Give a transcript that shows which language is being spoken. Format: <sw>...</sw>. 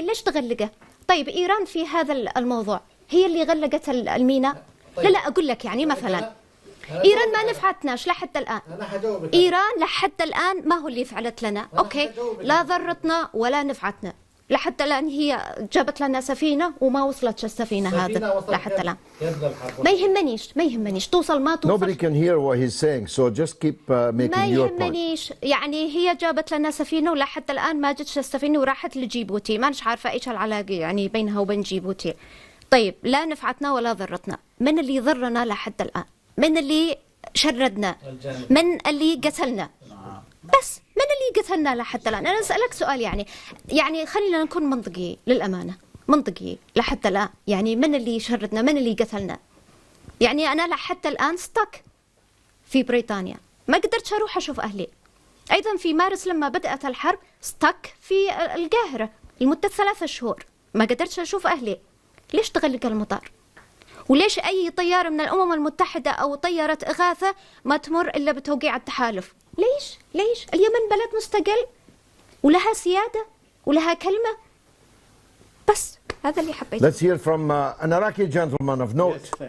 <ar>ليش تغلقه؟ طيب إيران في هذا الموضوع هي اللي غلقت الميناء؟ لا أقول لك يعني مثلا إيران ما نفعتناش لحد الآن. إيران لحد الآن ما هو اللي فعلت لنا. أوكي، لا ضرتنا ولا نفعتنا لحد الآن. هي جابت لنا سفينة وما وصلتش السفينة هذا لحد الآن. ما يهمنيش توصل ما توصل.</ar> <en>Nobody can hear what he's saying, so just keep making</en> <ar>ما</ar> <en>your point.</en> <ar>يهمنيش يعني. هي جابت لنا سفينة ولحد الآن ما جتش السفينة وراحت لجيبوتي. ما نش عارفة إيش العلاقة يعني بينها وبين جيبوتي. طيب، لا نفعتنا ولا ضرتنا. من اللي ضرنا لحد الآن؟ من اللي شردنا؟ من اللي قتلنا؟ بس من اللي قتلنا لحد الآن؟ أنا أسألك سؤال يعني خلينا نكون منطقي للأمانة، منطقي لحد الآن. يعني من اللي شردنا؟ من اللي قتلنا؟ يعني أنا لحد الآن ستك في بريطانيا، ما قدرت أروح أشوف أهلي. أيضا في مارس لما بدأت الحرب ستك في القاهرة لمدة 3 شهور، ما قدرت أشوف أهلي. ليش تغلق المطار؟ وليش أي طيارة من الأمم المتحدة أو طيارة إغاثة ما تمر إلا بتوقيع التحالف؟ ليش؟ اليمن بلد مستقل ولها سيادة ولها كلمة. بس هذا اللي حبيت.</ar> <en>Let's hear from an Iraqi gentleman of note.</en>